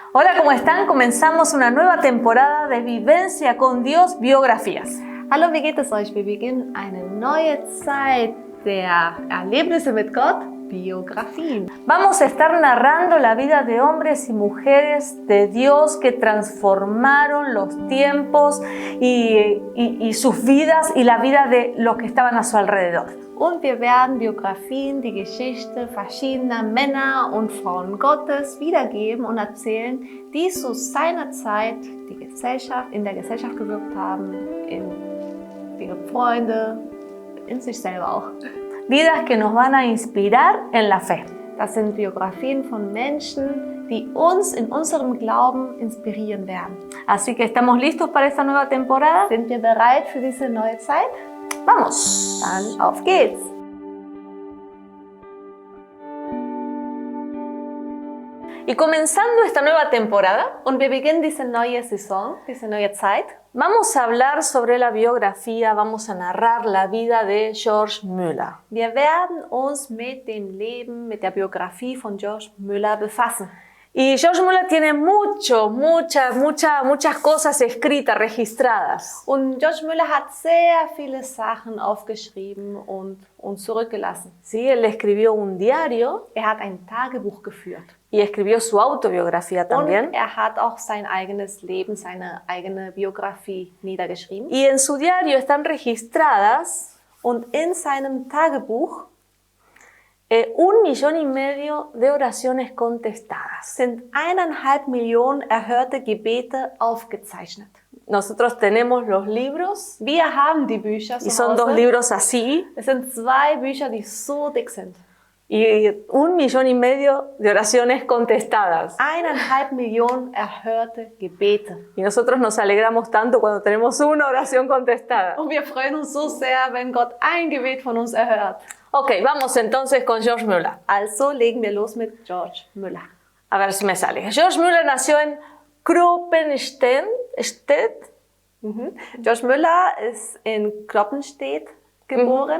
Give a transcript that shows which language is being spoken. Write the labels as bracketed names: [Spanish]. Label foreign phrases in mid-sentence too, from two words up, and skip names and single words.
[Spanish] Hola, ¿cómo están? Comenzamos una nueva temporada de Vivencia con Dios, Biografías. [German] Hallo, wie geht es euch? Wir beginnen eine neue Zeit der Erlebnisse mit Gott, Biografien. [Spanish] Vamos a estar narrando la vida de hombres y mujeres de Dios que transformaron los tiempos y sus vidas y la vida de los que estaban a su alrededor. [German] Und wir werden Biografien, die Geschichte verschiedener Männer und Frauen Gottes wiedergeben und erzählen, die zu seiner Zeit in der Gesellschaft gewirkt haben, in ihre Freunde, in sich selber auch. [Spanish] Vidas que nos van a inspirar en la fe. [German] Das sind Biografien von Menschen, die uns in unserem Glauben inspirieren werden. [Spanish] Así que ¿estamos listos para esta nueva temporada? [German] Sind wir bereit für diese neue Zeit? [Spanish] ¡Vamos! [German] Dann auf geht's! [Spanish] Y comenzando esta nueva temporada, [German] Und wir beginnen diese neue Saison, diese neue Zeit. [Spanish] vamos a hablar sobre la biografía, vamos a narrar la vida de George Müller. [German] Wir werden uns mit dem Leben, mit der Biografie von George Müller befassen. [Spanish] Y George Müller tiene muchas cosas escritas, registradas. [German] Und George Müller hat sehr viele Sachen aufgeschrieben und uns zurückgelassen. [Spanish] Sí, él escribió un diario [German] Hat ein Tagebuch geführt. [Spanish] y escribió su autobiografía también. [German] Und hat auch sein eigenes Leben, seine eigene Biografie niedergeschrieben. [Spanish] Y en su diario están registradas [German] Und in seinem Tagebuch [Spanish] 1,5 millones de oraciones contestadas. [German] sind 1,5 Millionen erhörte Gebete aufgezeichnet. [Spanish] Nosotros tenemos los libros [German] Wir haben die Bücher [Spanish] y [German] zu [Spanish] son 2 [German] Hause. [Spanish] libros así. [German] Es sind 2 Bücher, die so dick sind. [Spanish] Y 1,5 millones de oraciones contestadas. [German] 1,5 Millionen erhörte Gebete. [Spanish] Y nosotros nos alegramos tanto cuando tenemos una oración contestada. [German] Und wir freuen uns so sehr, wenn Gott ein Gebet von uns erhört. [Spanish] Ok, vamos entonces con George Müller. [German] Also legen wir los mit George Müller. [Spanish] A ver si me sale. George Müller nació en Kroppenstedt, [German] George Müller ist in Kloppenstedt geboren,